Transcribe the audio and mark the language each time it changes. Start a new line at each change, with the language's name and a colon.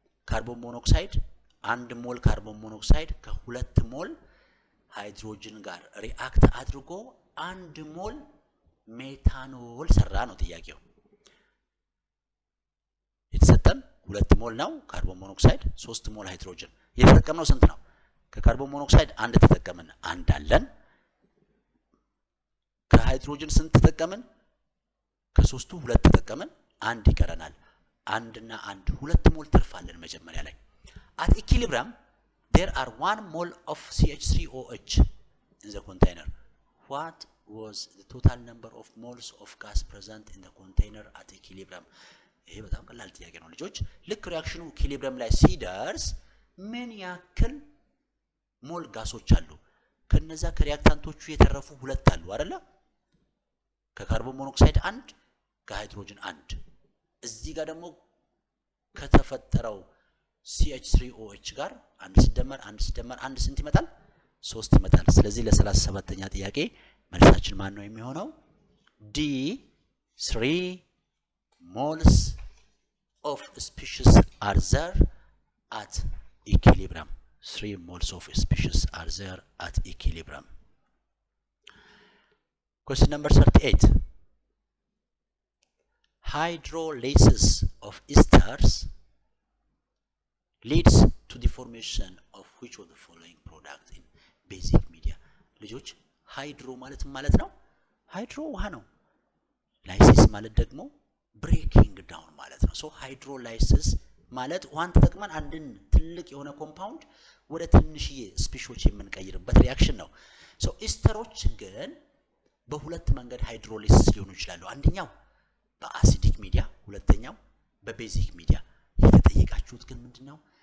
Amharic: ካርቦን ሞኖክሳይድ 1 ሞል ካርቦን ሞኖክሳይድ ከ2 ሞል ሃይድሮጅን ጋር ሪአክት አድርጎ 1 ሞል ሜታኖል ሰራ ነው ጥያቄው። የተሰጠን 2 ሞል ነው ካርቦን ሞኖክሳይድ 3 ሞል ሃይድሮጅን። የተጠቀምነው ስንት ነው? ከካርቦን ሞኖክሳይድ 1 ተጠቀምን፣ 1 አለን። ከሃይድሮጅን ስንት ተጠቀምን? ከሶስቱ 2 ተጠቀምን፣ 1 ይቀረናል። 1 እና 1 2 ሞል ተርፋለን መጀመሪያ ላይ።
English: at equilibrium there are 1 mole of CH3OH in the container. What was the total number of moles of gas present in the container at equilibrium?
Amharic: ይሄ በጣም ቀላል ጥያቄ ነው ልጆች። ልክ ሪአክሽኑ ኢኩሊብሪየም ላይ ሲደርስ ምን ያክል ሞል ጋሶች አሉ? ከነዛ ከሪአክታንቶቹ የተረፉ 2 አሉ አይደለ? ከካርቦን ሞኖክሳይድ 1 ከሃይድሮጅን 1 እዚህ ጋር ደግሞ ከተፈጠረው CH3OH ጋር 1 ሲደመር 1 ስንት ይመጣል? 3 ይመጣል። ስለዚህ ለ37ኛ ጥያቄ መልሳችን ማን ነው የሚሆነው?
English: D 3 moles of species are there at equilibrium. 3 moles of species are there at equilibrium. Question number 38. Hydrolysis of esters leads to the formation of which of the following product in basic media?
Amharic: ልጆች ሃይድሮ ማለት ነው። ሃይድሮ ውሃ ነው። ላይሲስ ማለት ደግሞ ብሬኪንግ ዳውን ማለት ነው። ሶ ሃይድሮላይሲስ ማለት ውሃን ተጠቅመን አንድን ትልቅ የሆነ ኮምፓውንድ ወደ ትንሽዬ ስፒሾች የምንቀይርበት ሪአክሽን ነው። ሶ ኢስተሮች ግን በሁለት መንገድ ሃይድሮላይሲስ ሊሆኑ ይችላሉ። አንደኛው በአሲዲክ ሚዲያ፣ ሁለተኛው በቤዚክ ሚዲያ። የተጠየቃችሁት ግን ምንድነው?